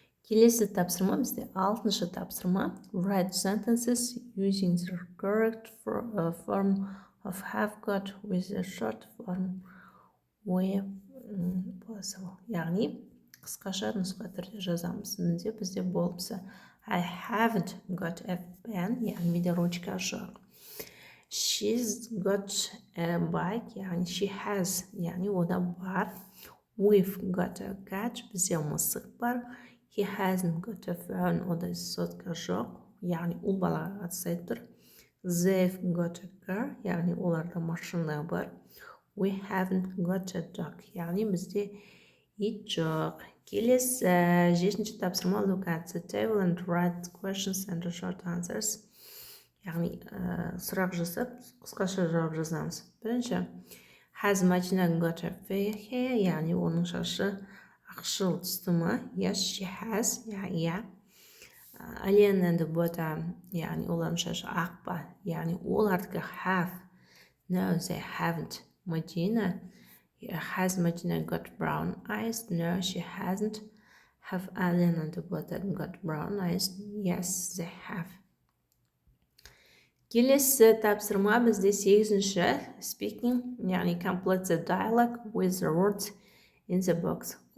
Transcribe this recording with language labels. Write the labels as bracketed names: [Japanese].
[Kazakh] Келесі тапсырма бізде алтыншы тапсырма. [English] Write sentences using the correct form of have got with the short form where possible. Яғни [Kazakh] қысқаша нұсқа түрде жазамыз. Бізде болыпса. [English] I haven't got a pen, [Kazakh] яғни менде ручка жоқ. [English] She's got a bike, яғни she has, [Kazakh] яғни ода бар. [English] We've got a cat, [Kazakh] бізде мысық бар. [English] He hasn't got a phone, [Kazakh] ода сотка жоқ, яғни ол балаға қатыстай тұр. [English] They've got a car, [Kazakh] яғни оларда машина бар. [English] We haven't got a dog, [Kazakh] яғни бізде ит жоқ. Келесі 7-ші тапсырма. [English] Look at the table and write questions and short answers. [Kazakh] Яғни сұрақ жасап, қысқаша жауап жазамыз. Бірінші, [English] has Madina got a fair hair, [Kazakh] яғни оның шашы ақшыл түсті ма? [English] Yes, she has. Yeah. [Kazakh] Alien and Bota, яғни олардың шашы ақ па? Яғни олардікі have. [English] No, they haven't. Madina, has Madina got brown eyes? No, she hasn't. Have Alien and Bota got brown eyes? Yes, they have. [Kazakh] Келесі тапсырма бізде 8-ші. [English] Speaking, яғни complete the dialogue with the words in the box.